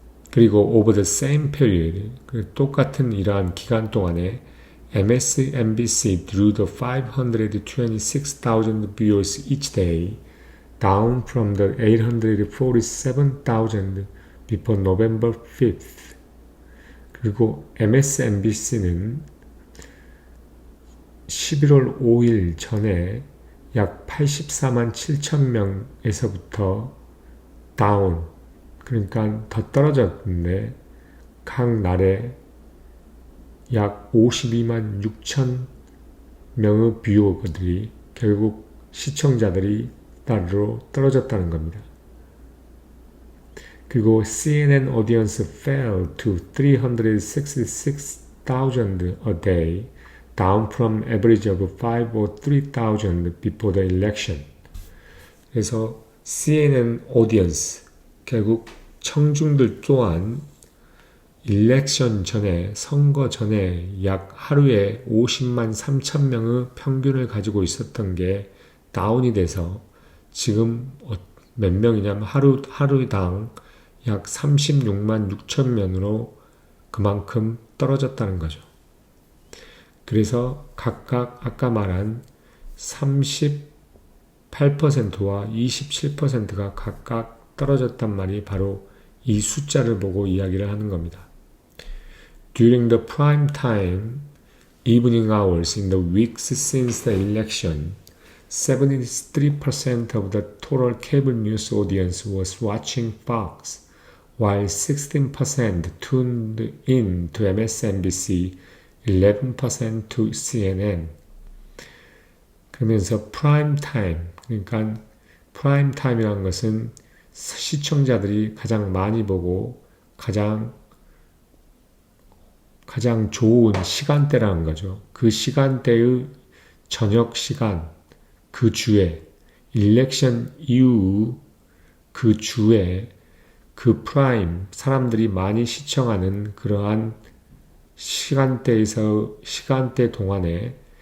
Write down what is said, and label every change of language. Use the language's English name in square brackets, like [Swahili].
[Korean] 그리고 [English] over the same period, [Korean] 똑같은 이러한 기간 동안에 [English] MSNBC drew the 526,000 viewers each day, down from the 847,000 before November 5th. [Korean] 그리고 MSNBC는 11월 5일 전에 약 84만 7천 명에서부터 다운, 그러니까 더 떨어졌는데 각 날에 약 52만 6천 명의 뷰어들이 결국 시청자들이 따로 떨어졌다는 겁니다. 그리고 [English] CNN audience fell to 366,000 a day, down from average of 5 or 3,000 before the election. [Korean] 그래서 CNN audience, 결국 청중들 또한 일렉션 전에, 선거 전에 약 하루에 50만 3천 명의 평균을 가지고 있었던 게 다운이 돼서 지금 몇 명이냐면 하루당 약 36만 6천 명으로 그만큼 떨어졌다는 거죠. 그래서 각각 아까 말한 38%와 27%가 각각 떨어졌단 말이 바로 이 숫자를 보고 이야기를 하는 겁니다. [English] During the prime time evening hours in the weeks since the election, 73% of the total cable news audience was watching Fox, while 16% tuned in to MSNBC, 11% to CNN. [Korean] 그러면서 prime time, 그러니까 prime time이라는 것은 시청자들이 가장 많이 보고 가장 좋은 시간대라는 거죠. 그 시간대의 저녁 시간, 그 주에, 일렉션 이후 그 주에, 그 프라임, 사람들이 많이 시청하는 그러한 시간대 동안에